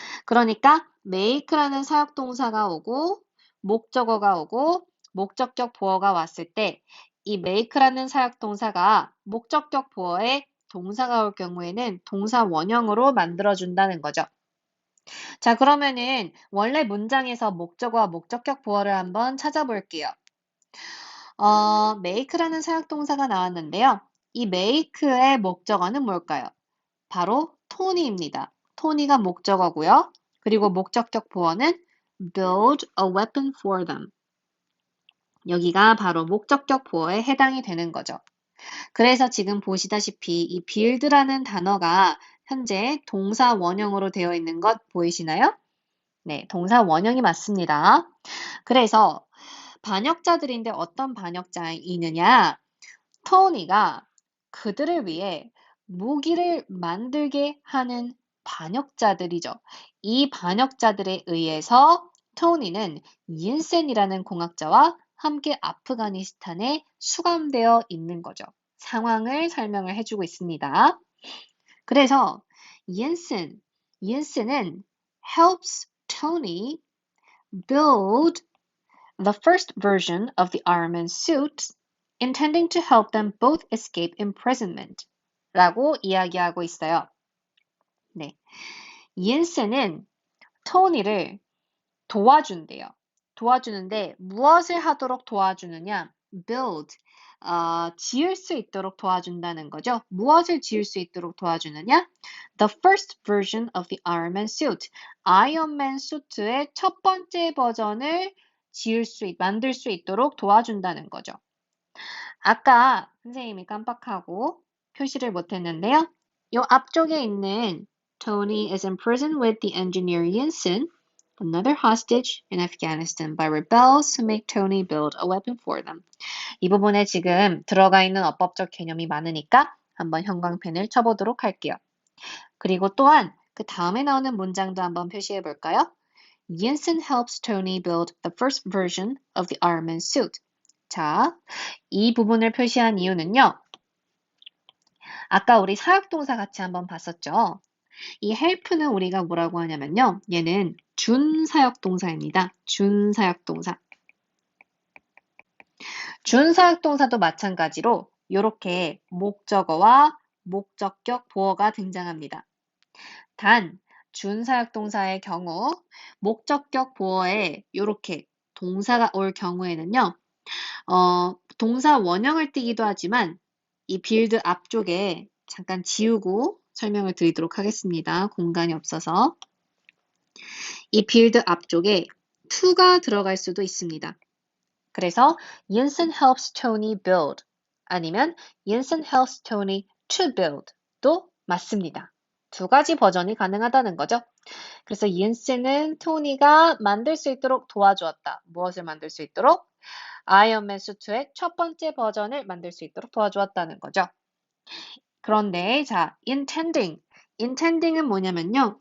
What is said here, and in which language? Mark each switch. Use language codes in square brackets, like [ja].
[ko] 그러니까 make라는 사역동사가 오고 목적어가 오고 목적격 보어가 왔을 때 이 make라는 사역동사가 목적격 보어에 동사가 올 경우에는 동사 원형으로 만들어준다는 거죠. 자, 그러면은 원래 문장에서 목적어와 목적격 보어를 한번 찾아볼게요. make라는 사역동사가 나왔는데요. 이 make의 목적어는 뭘까요? 바로 토니입니다. 토니가 목적어고요. 그리고 목적격 보어는 [en] build a weapon for them. [ko] 여기가 바로 목적격 보어에 해당이 되는 거죠. 그래서 지금 보시다시피 이 build라는 단어가 현재 동사 원형으로 되어 있는 것 보이시나요? 네, 동사 원형이 맞습니다. 그래서 반역자들인데 어떤 반역자이느냐? 토니가 그들을 위해 무기를 만들게 하는 반역자들이죠. 이 반역자들에 의해서 토니는 옌센이라는 공학자와 함께 아프가니스탄에 수감되어 있는 거죠. 상황을 설명을 해주고 있습니다. 그래서 옌센은 [en] helps Tony build the first version of the Iron Man suit, intending to help them both escape imprisonment. [ko] 라고 이야기하고 있어요. 네. 이엔스는 토니를 도와준대요. 도와주는데 무엇을 하도록 도와주느냐? build, 지을 수 있도록 도와준다는 거죠. 무엇을 지을 수 있도록 도와주느냐? [en] The first version of the Iron Man suit. [ko] 아이언맨 수트의 첫 번째 버전을 만들 수 있도록 도와준다는 거죠. 아까 선생님이 깜빡하고 표시를 못했는데요. 이 앞쪽에 있는 [en] Tony is imprisoned with the engineer Yinsen, another hostage in Afghanistan by rebels who make Tony build a weapon for them. [ko] 이 부분에 지금 들어가 있는 어법적 개념이 많으니까 한번 형광펜을 쳐보도록 할게요. 그리고 또한 그 다음에 나오는 문장도 한번 표시해 볼까요? [en] Yinsen helps Tony build the first version of the Iron Man suit. [ko] 자, 이 부분을 표시한 이유는요. 아까 우리 사역동사 같이 한번 봤었죠. 이 help는 우리가 뭐라고 하냐면요. 얘는 준사역동사입니다. 준사역동사. 준사역동사도 마찬가지로 이렇게 목적어와 목적격 보어가 등장합니다. 단, 준사역동사의 경우 목적격 보어에 이렇게 동사가 올 경우에는요. 동사 원형을 띠기도 하지만 이 빌드 앞쪽에 잠깐 지우고 설명을 드리도록 하겠습니다. 공간이 없어서. 이 빌드 앞쪽에 to가 들어갈 수도 있습니다. 그래서 [en] Yinsen helps Tony build [ko] 아니면 [en] Yinsen helps Tony to build도 [ko] 맞습니다. 두 가지 버전이 가능하다는 거죠. 그래서 Yinsen은 토니가 만들 수 있도록 도와주었다. 무엇을 만들 수 있도록? 아이언맨 수트의 첫 번째 버전을 만들 수 있도록 도와주었다는 거죠. 그런데 자, intending은 뭐냐면요.